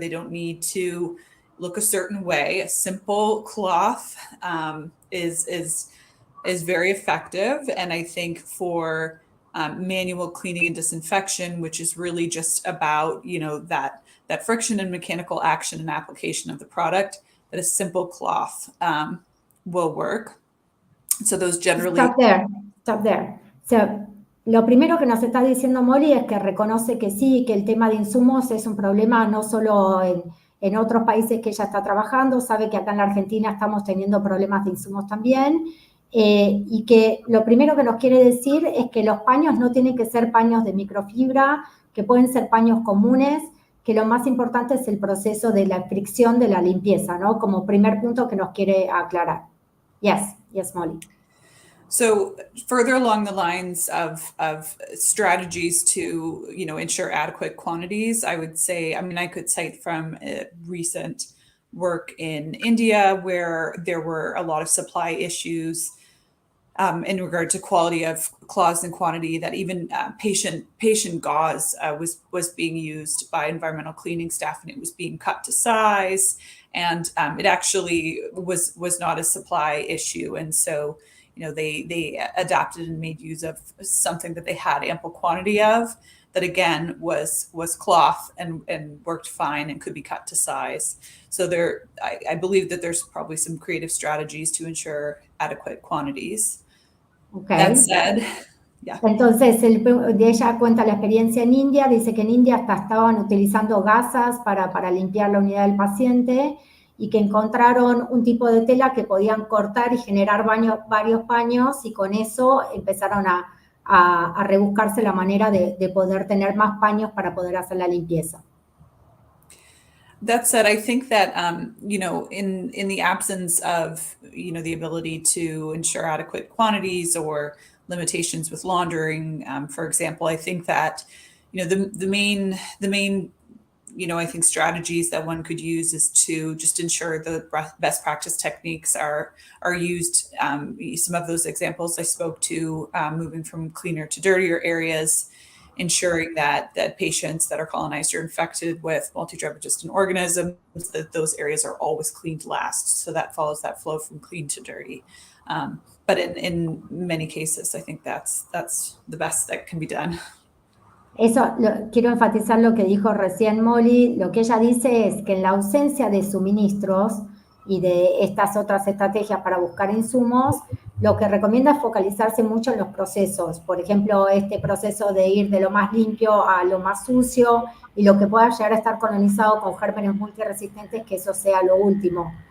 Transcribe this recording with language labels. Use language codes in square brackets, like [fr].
[en] They don't need to look a certain way. A simple cloth is very effective, and I think for manual cleaning and disinfection, which is really just about that friction and mechanical action and application of the product, that a simple cloth will work. So those generally. Stop there. [es] So, lo primero que nos está diciendo Molly es que reconoce que sí, que el tema de insumos es un problema no solo en otros países que ella está trabajando, sabe que acá en la Argentina estamos teniendo problemas de insumos también, y que lo primero que nos quiere decir es que los paños no tienen que ser paños de microfibra, que pueden ser paños comunes, que lo más importante es el proceso de la fricción de la limpieza, ¿no? Como primer punto que nos quiere aclarar. [en] Yes, Molly. So further along the lines of strategies to ensure adequate quantities, I would say, I could cite from recent work in India where there were a lot of supply issues in regard to quality of cloths and quantity, that even patient gauze was being used by environmental cleaning staff, and it was being cut to size, and it actually was not a supply issue. And so they adapted and made use of something that they had ample quantity of, that again was cloth and worked fine and could be cut to size. So I believe that there's probably some creative strategies to ensure adequate quantities. Okay. That said, yeah. [es] Entonces, ella cuenta la experiencia en India, dice que en India hasta estaban utilizando gasas para limpiar la unidad del paciente, y que encontraron un tipo de tela que podían cortar y generar varios paños, y con eso empezaron a rebuscarse la manera de poder tener más paños para poder hacer la limpieza. [en] That said, I think that in the absence of the ability to ensure adequate quantities or limitations with laundering, for example, I think that the main I think strategies that one could use is to just ensure the best practice techniques are used. Some of those examples I spoke to, moving from cleaner to dirtier areas, ensuring that patients that are colonized or infected with multi-drug resistant organisms, that those areas are always cleaned last. So that follows that flow from clean to dirty. But in many cases, I think that's the best that can be done. [es] Eso, quiero enfatizar lo que dijo recién Molly. Lo que ella dice es que en la ausencia de suministros y de estas otras estrategias para buscar insumos, lo que recomienda es focalizarse mucho en los procesos. Por ejemplo, este proceso de ir de lo más limpio a lo más sucio, y lo que pueda llegar a estar colonizado con gérmenes multiresistentes, que eso sea lo último.